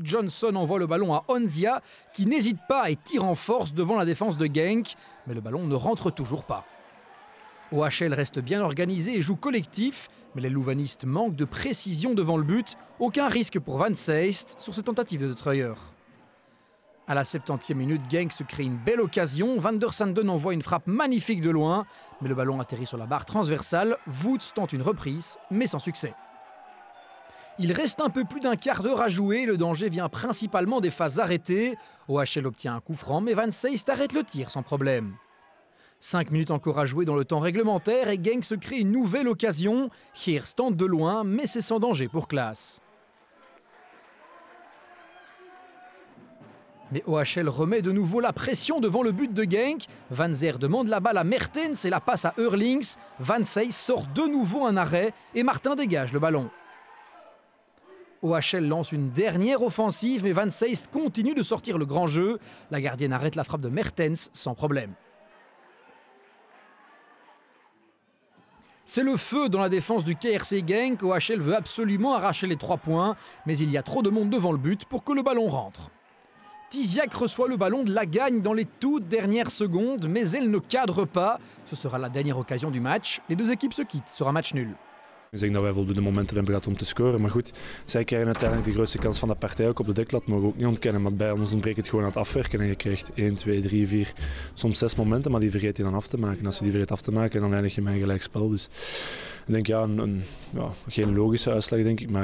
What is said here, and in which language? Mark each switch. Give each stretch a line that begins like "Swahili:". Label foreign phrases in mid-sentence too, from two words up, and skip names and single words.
French: Johnson envoie le ballon à Onzia, qui n'hésite pas et tire en force devant la défense de Genk, mais le ballon ne rentre toujours pas. OHL reste bien organisé et joue collectif, mais les louvanistes manquent de précision devant le but. Aucun risque pour Van Seist sur cette tentative de Troyer. À la 70e minute, Genk se crée une belle occasion. Van der Sanden envoie une frappe magnifique de loin, mais le ballon atterrit sur la barre transversale. Woods tente une reprise, mais sans succès. Il reste un peu plus d'un quart d'heure à jouer, le danger vient principalement des phases arrêtées. OHL obtient un coup franc, mais Van Seist arrête le tir sans problème. 5 minutes encore à jouer dans le temps réglementaire et Genk se crée une nouvelle occasion. Geers tente de loin, mais c'est sans danger pour Klaas. Mais OHL remet de nouveau la pression devant le but de Genk. Van Zer demande la balle à Mertens et la passe à Eurlings. Van Seist sort de nouveau un arrêt et Martin dégage le ballon. OHL lance une dernière offensive, mais Van Seist continue de sortir le grand jeu. La gardienne arrête la frappe de Mertens sans problème. C'est le feu dans la défense du KRC Genk. OHL veut absolument arracher les 3 points, mais il y a trop de monde devant le but pour que le ballon rentre. Tiziak reçoit le ballon de la gagne dans les toutes dernières secondes, mais elle ne cadre pas. Ce sera la dernière occasion du match. Les deux équipes se quittent sur un match nul.
Dutch: Ik zeg dat wij voldoende momenten hebben gehad om te scoren. Maar goed, zij krijgen uiteindelijk de grootste kans van de partij ook op de deklat. Mogen we ook niet ontkennen. Maar bij ons ontbreekt het gewoon aan het afwerken. En je krijgt 1, 2, 3, 4, soms 6 momenten. Maar die vergeet je dan af te maken. En als je die vergeet af te maken, dan eindig je met een gelijkspel. Dus ik denk geen logische uitslag, denk ik.